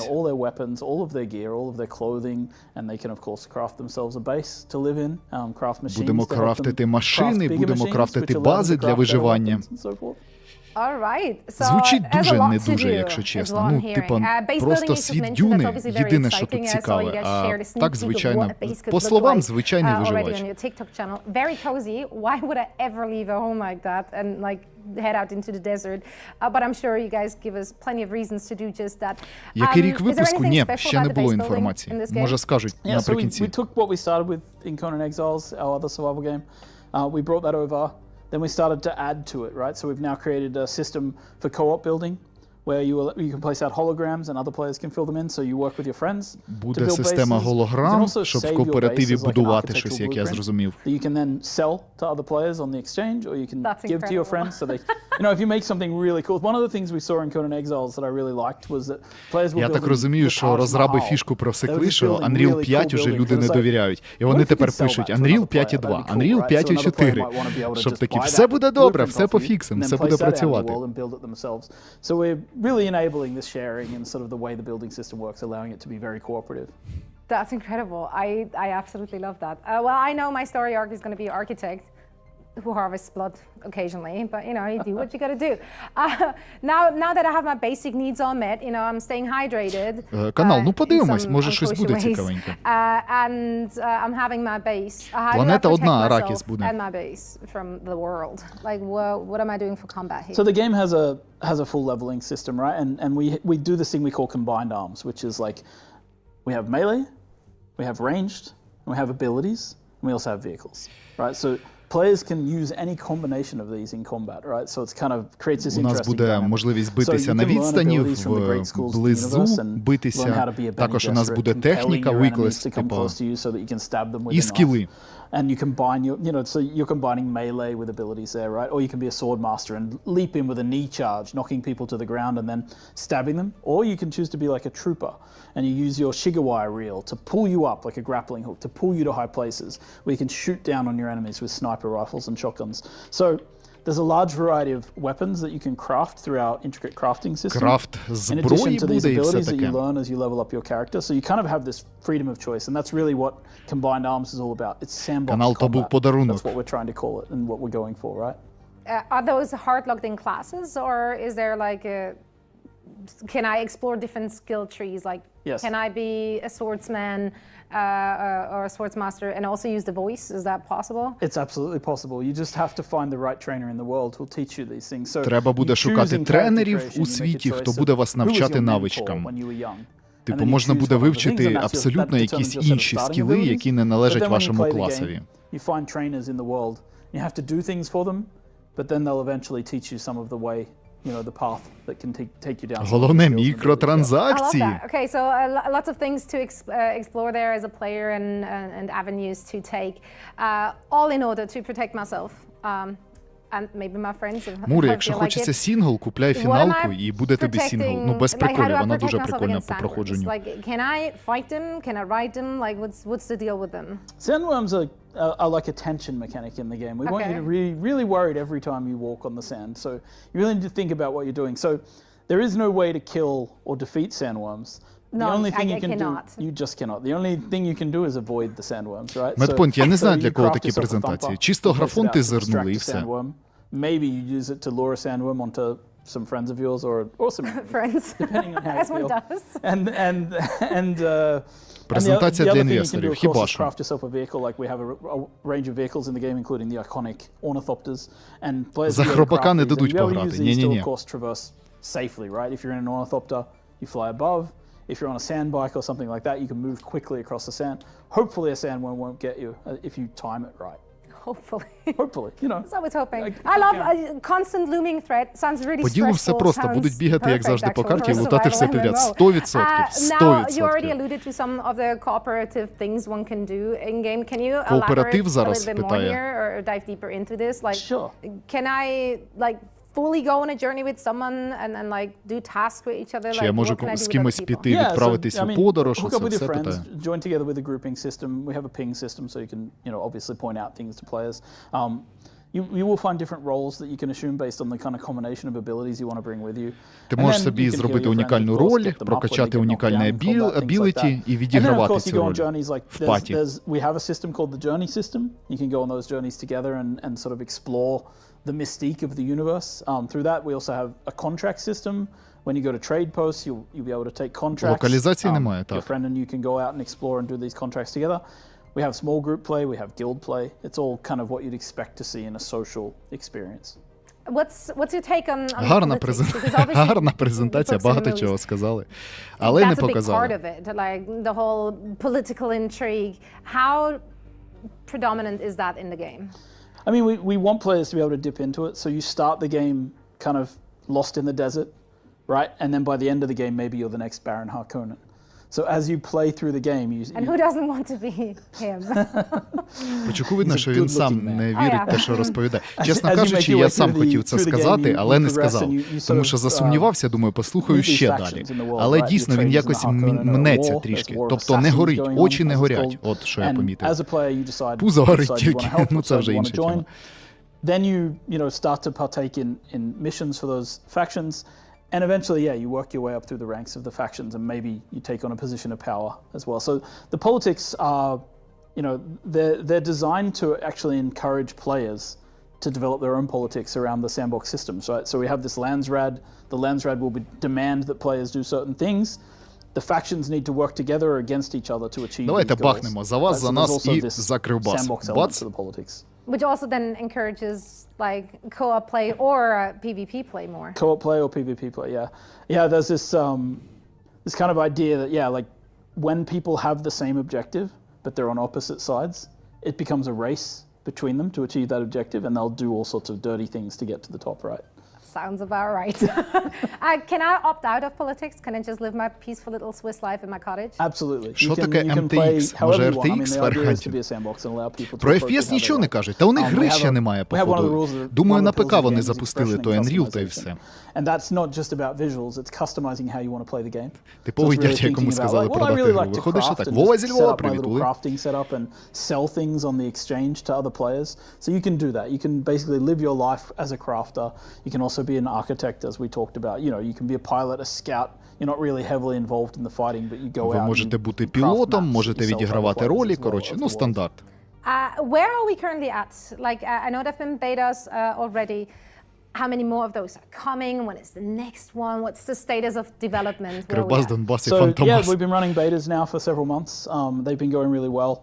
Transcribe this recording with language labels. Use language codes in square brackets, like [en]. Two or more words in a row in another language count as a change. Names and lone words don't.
[en] you know, all their weapons, all of their gear, all of their clothing, and they can of course craft themselves a base to live in, craft machines [uk] Будемо [en] to help them [uk] крафтити [en] craft [uk] машини, [en] bigger [uk] будемо [en] machines, [uk] крафтити [en] which allow them [uk] бази [en] to [uk] для [en] craft their [uk] виживання. [en] weapons and so forth. All right. So [uk] Звучить [en] there's a [uk] дуже [en] lot [uk] не [en] to [uk] дуже, [en] do, [uk] якщо [en] is [uk] чесно. [en] what I'm [uk] Ну, [en] hearing. [uk] типа, [en] Base [uk] просто [en] building, you just [uk] світ [en] mentioned, [uk] Дюни [en] that's obviously very [uk] єдине, що [en] exciting. [uk] тут [en] I saw you [uk] цікаве. [en] guys [uk] А [en] shared a sneak [uk] так, [en] peek of [uk] звичайно, [en] what a base could [uk] по [en] look [uk] словам, [en] like, [uk] звичайний [en] already [uk] виживач. [en] on your TikTok channel. Very cozy. Why would I ever leave a home like that and like head out into the desert? But I'm sure you guys give us plenty of reasons to do just that. [uk] Який рік [en] Is there [uk] випуску? [en] anything [uk] Ні, [en] special [uk] ще [en] about [uk] не [en] the [uk] було [en] base building [uk] інформації. [en] in this game? [uk] Може скажуть [en] Yeah, so we [uk] наприкінці. [en] took what we started with in Conan Exiles, our other survival game. We brought that over. Then we started to add to it, right? So we've now created a system for co-op building, where you can place out holograms and other players can fill them in, so you work with your friends to [uk] Буде [en] build [uk] система [en] bases. You can [uk] голограм, [en] also [uk] щоб [en] save [uk] в [en] your [uk] кооперативі [en] bases like an [uk] будувати [en] architectural [uk] щось, як я [en] blueprint [uk] зрозумів. [en] that you can then sell to other players on the exchange, or you can That's give to your incredible. friends. So they, you know, if you make something really cool. One of the things we saw in Conan Exiles that I really liked was that players were [uk] Я так [en] building [uk] розумію, [en] the [uk] що [en] Taj [uk] розраби [en] Mahal. [uk] фішку [en] They were [uk] просекли, [en] just [uk] що [en] building [uk] Unreal [en] really [uk] 5 [en] cool [uk] уже [en] buildings. [uk] люди [en] And [uk] не [en] it's like, [uk] довіряють. І [en] what [uk] вони [en] if you [uk] тепер [en] could sell [uk] пишуть [en] that to [uk] Unreal [en] another player? [uk] 5.2, [en] That'd be cool, [uk] Unreal [en] right? So another player [uk] 5.4. [en] might wanna be able to [uk] Щоб [en] just [uk] таки, [en] buy [uk] все [en] that [uk] буде добре, [en] blueprint [uk] все [en] off you [uk] пофіксимо, [en] and then [uk] все [en] place [uk] буде [en] that out in the [uk] працювати. [en] world and build it themselves. So we're really enabling this sharing and sort of the way the building system works, allowing it to be very cooperative. That's incredible. I absolutely love that. Well, I know my story arc is going to be architect who harvests blood occasionally, but you know, you do what you got to do. Now that I have my basic needs all met, you know, I'm staying hydrated. [uk] Канал, ну [en] in [uk] подивимось, [en] some [uk] може щось [en] unkosher [uk] буде [en] ways. [uk] цікавеньке. [en] And I'm having my base. How do I [uk] Планета [en] protect [uk] одна, [en] myself [uk] Arrakis буде. [en] and my base from the world? Like, what am I doing for combat here? So the game has a full leveling system, right? And we do this thing we call combined arms, which is like we have melee, we have ranged, and we have abilities, and we also have vehicles, right? So players can use any combination of these in combat, right? So it's kind of creates this [uk] У нас [en] interesting [uk] буде [en] dynamic. [uk] можливість [en] So [uk] битися [en] you [uk] на [en] can learn [uk] відстані, [en] abilities from the great schools of the [uk] вблизу [en] universe and learn how [uk] битися. [en] to be a Bene [uk] Також у нас [en] Gesserit, [uk] буде [en] compelling [uk] техніка, [en] your [uk] виклик, [en] enemies to come [uk] типу, [en] close to you so that you can stab them with [uk] і [en] a knife. [uk] скіли. [en] And you combine your, you know, so you're combining melee with abilities there, right? Or you can be a sword master and leap in with a knee charge, knocking people to the ground and then stabbing them. Or you can choose to be like a trooper and you use your Shigawire reel to pull you up like a grappling hook, to pull you to high places where you can shoot down on your enemies with sniper rifles and shotguns. So there's a large variety of weapons that you can craft through our intricate crafting system. [uk] Крафт [en] In addition [uk] зброї [en] to these [uk] буде і все [en] abilities that you [uk] таке. [en] learn as you level up your character. So you kind of have this freedom of choice, and that's really what Combined Arms is all about. It's sandbox [uk] Канал то був [en] combat. [uk] подарунок. [en] That's what we're trying to call it and what we're going for, right? Are those hard locked in classes, or is there like can I explore different skill trees? Like, Yes. can I be a swordsman or a swordsmaster and also use the voice? Is that possible? It's absolutely possible. You just have to find the right trainer in the world who'll teach you these things. So [uk] Треба буде [en] you [uk] шукати [en] choose in [uk] тренерів [en] character [uk] у [en] creation, you make a [uk] світі, [en] choice [uk] хто [en] of [uk] буде вас [en] who was [uk] навчати [en] your mentor [uk] навичкам. [en] when you were young. And [uk] Типу, [en] then you [uk] можна [en] choose [uk] буде [en] one of the things, [uk] вивчити [en] and that's your- [uk] абсолютно [en] that [uk] якісь [en] determines your set of [uk] інші [en] starting [uk] скіли, [en] abilities. [uk] які не [en] But [uk] належать [en] then when you [uk] вашому [en] play the game, [uk] класові. [en] You find trainers in the world. You have to do things for them, but then they'll eventually teach you some of the way, you know, the path that can take you down. [uk] Головне [en] some of the skills and abilities. I love [uk] мікротранзакції. [en] that. Okay, so lots of things to explore there as a player and avenues to take, all in order to protect myself and maybe my friends. [uk] Мури, [en] if [uk] якщо [en] they like [uk] хочеться [en] it. [uk] сінгл, купляй [en] What am [uk] фіналку [en] I [uk] і буде тобі сінгл. Ну, без [en] protecting- like, how do [uk] приколів, [en] I [uk] вона [en] protect [uk] дуже [en] myself [uk] прикольна [en] against [uk] по [en] sandworms? [uk] проходженню. [en] Like, can I fight them? Can I ride them? Like, what's the deal with them? Sandworms are like a tension mechanic in the game. We want you to Okay. be really worried every time you walk on the sand. So you really need to think about what you're doing. So there is no way to kill or defeat sandworms. The No, only thing I you can cannot. do, you just cannot. The only thing you can do is avoid the sandworms, right? [uk] Медпойнт, я не знаю, для [en] you [uk] кого [en] craft [uk] такі [en] yourself a [uk] презентації. [en] thumper, [uk] Чисто [en] you place it [uk] графон [en] out [uk] ти [en] to [uk] зернули і [en] distract the [uk] все. [en] sandworm. Maybe you use it to lure a sandworm onto some friends of yours or some Friends, depending on how you as one feel. does. And [uk] Презентація [en] the [uk] для [en] other thing you can [uk] інвесторів, [en] do, of course, [uk] хіба [en] is [uk] що. [en] craft yourself a vehicle. Like we have a range of vehicles in the game, including the iconic ornithopters. And players [uk] За [en] will be able to [uk] хробака [en] craft [uk] не [en] these, and [uk] дадуть [en] you'll be able to [uk] пограти. [en] use these to, [uk] Ні-ні-ні. [en] of course, traverse safely, right? If you're in an ornithopter, you fly above. If you're on a sand bike or something like that, you can move quickly across the sand. Hopefully, a sandworm won't get you if you time it right. Hopefully. Hopefully, you know. So I was hoping. Like, I love yeah. a constant looming threat. Sounds really [uk] По ділу все [en] stressful. [uk] просто. [en] Sounds [uk] Будуть бігати, як [en] perfect, [uk] завжди, по [en] actually, [uk] карті і [en] for a [uk] лутати все [en] survival [uk] підряд. [en] MMO. 100%. Now, you already 100%. alluded to some of the cooperative things one can do in game. Can you elaborate [uk] Кооператив [en] a [uk] зараз [en] little bit more [uk] питає. [en] here or dive deeper into this? Like, Sure. can I like fully go on a journey with someone and like do tasks with each other? [uk] Чи [en] Like, [uk] я можу [en] what can I do [uk] з [en] with [uk] кимось [en] other people? [uk] піти, відправитись у подорож, [en] hook [uk] оце [en] up with your [uk] все [en] friends, [uk] питаю. [en] join together with a grouping system. We have a ping system, so you can, obviously point out things to players. You will find different roles that you can assume based on the kind of combination of abilities you want to bring with you. [uk] Ти [en] And [uk] можеш [en] then [uk] собі [en] you can heal [uk] зробити [en] your friends, [uk] унікальну [en] of course, [uk] роль, [en] get them up when they [uk] прокачати [en] get knocked [uk] унікальне [en] down in combat, things like [uk] абіліті [en] that. [uk] і [en] And then, of [uk] відігравати [en] course, you [uk] цю [en] go on [uk] роль [en] journeys like [uk] в паті. [en] we have a system called the journey system. You can go on those journeys together and sort of explore the mystique of the universe. Through that, we also have a contract system. When you go to trade posts, you'll be able to take contracts. [uk] Локалізації немає, [en] Your [uk] так. [en] friend and you can go out and explore and do these contracts together. We have small group play, we have guild play. It's all kind of what you'd expect to see in a social experience. What's your take on [uk] Гарна [en] politics? Because obviously [uk] гарна [en] you [uk] презентація, [en] took some [uk] багато [en] moves. [uk] чого сказали, але не [en] That's a big part [uk] показали. [en] of it, like the whole political intrigue. How predominant is that in the game? I mean, we want players to be able to dip into it. So you start the game kind of lost in the desert, right? And then by the end of the game, maybe you're the next Baron Harkonnen. So as you play through the game, And who doesn't want to be him? [uk] Почуку видно, [en] He's a [uk] що він [en] good-looking [uk] сам [en] man. [uk] не [en] Oh, [uk] вірить [en] yeah. [uk] в те, що розповідає. Чесно [en] as you [uk] кажучи, [en] make your [uk] я [en] way [uk] сам [en] through the- [uk] хотів це [en] through the game, [uk] сказати, [en] you [uk] але не [en] progress [uk] сказав. [en] and you sort [uk] Тому [en] of, [uk] що засумнівався, думаю, послухаю [en] meet these [uk] ще [en] factions [uk] далі. [en] in the world, [uk] Але [en] right? [uk] дійсно [en] Your [uk] він [en] traders [uk] якось [en] in Harkonnen are [uk] мнеться [en] war, [uk] трішки. [en] there's war of [uk] Тобто не [en] assassins [uk] горить, [en] going on, [uk] очі не [en] as it's [uk] горять. [en] called. [uk] От що я [en] And [uk] помітив. [en] as a player, you decide [uk] Пузо [en] which [uk] горить [en] side you [uk] тільки, [en] wanna help, [uk] ну [en] which [uk] це [en] side [uk] вже [en] you wanna [uk] інша [en] join. [uk] тема. [en] Then you start to partake in missions for those factions. And eventually, you work your way up through the ranks of the factions, and maybe you take on a position of power as well. So the politics are, they're designed to actually encourage players to develop their own politics around the sandbox systems, right? So we have this Landsrad. The Landsrad will demand that players do certain things. The factions need to work together or against each other to achieve [uk] Давайте [en] these goals. [uk] бахнемо за вас, [en] Right? [uk] за [en] So [uk] нас [en] there's also [uk] і [en] this [uk] закрив бас. [en] sandbox element [uk] Бац. [en] to the politics. Which also then encourages like co-op play or PvP play more. Co-op play or PvP play, yeah. There's this kind of idea that like when people have the same objective but they're on opposite sides, it becomes a race between them to achieve that objective, and they'll do all sorts of dirty things to get to the top, right? Sounds about right. Can I opt out of politics? Can I just live my peaceful little Swiss life in my cottage? Absolutely. [uk] Що [en] You [uk] таке [en] can play [uk] MTX? [en] however [uk] Може, [en] you want. I mean, [uk] RTX [en] the idea is to [uk] варіантів? [en] be a sandbox and allow people to [uk] Про [en] approach it [uk] FPS [en] how they [uk] нічого не [en] like. [uk] кажуть. Та у них [en] We [uk] гри [en] have [uk] ще [en] a- [uk] немає, [en] we have one of the [uk] походу. [en] rules that [uk] Думаю, [en] one [uk] на [en] of the [uk] ПК [en] pillars of [uk] вони [en] games is [uk] запустили [en] expression [uk] то [en] and [uk] Unreal та й [en] customization. [uk] все. [en] And that's not just about visuals, it's customizing how you want to play the game. [uk] Типовий [en] So it's really [uk] дядя, якому [en] thinking about, [uk] сказали [en] like, well, I [uk] продати [en] really [uk] гру. [en] like to [uk] Виходиш і [en] craft [uk] так, [en] and [uk] Вова [en] just [uk] зі [en] set [uk] Львова, [en] up my [uk] привіт, [en] little [uk] Ули. [en] crafting setup and sell things on the exchange to other players. So you can do that. You can basically live your life as a crafter. You can also be an architect, as we talked about. You can be a pilot, a scout. You're not really heavily involved in the fighting, but you go [uk] Ви [en] out [uk] можете [en] and [uk] бути [en] craft [uk] пілотом, [en] maps [uk] можете [en] that you sell to other [uk] відігравати [en] players [uk] ролі, [en] as well [uk] коротше, [en] of [uk] ну [en] the world. [uk] стандарт. [en] Where are we currently at? Like, I know there've been betas already. How many more of those are coming? When is the next one? What's the status of development? Where are we [uk] Кривбас, [en] at? [uk] Донбас і [en] So [uk] Фантомас. [en] we've been running betas now for several months. They've been going really well.